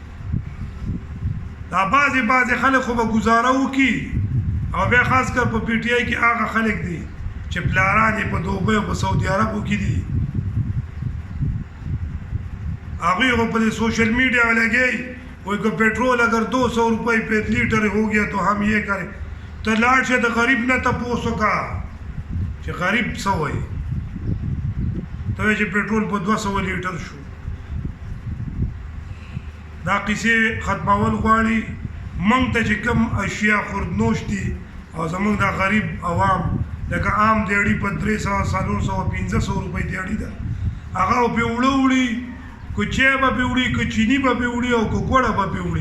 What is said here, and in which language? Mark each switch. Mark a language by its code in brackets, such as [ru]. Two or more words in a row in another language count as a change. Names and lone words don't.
[ps] دا بعضې خلک خو به ګزاره وکړي او بیا خاص کر په پی ټي آی کې هغه خلک دي چې پلاران یې په دوبۍ او په سعودي عربو کې دي، هغوی خو په دې سوشل میډیا لګی وایي که پیټرول [ur] اگر 200 روپئے پہ لیٹر ہو گیا تو ہم یہ کریں. [ps] ته لاړ شه د غریب نه تپوس وکړه چې غریب څه وایي. ته وایې چې پیټرول په 200 لیټر شو. دا قصې ختمول غواړي. موږ ته چې کوم اشیا خوردنوش دي او زموږ دا غریب عوام لکه عام دیاړي په 300 400 500 روپۍ دیاړي ده، هغه پې اوړه وړي، که چای به پې وړي، که چیني به پې وړي او که ګوړه به پې وړي.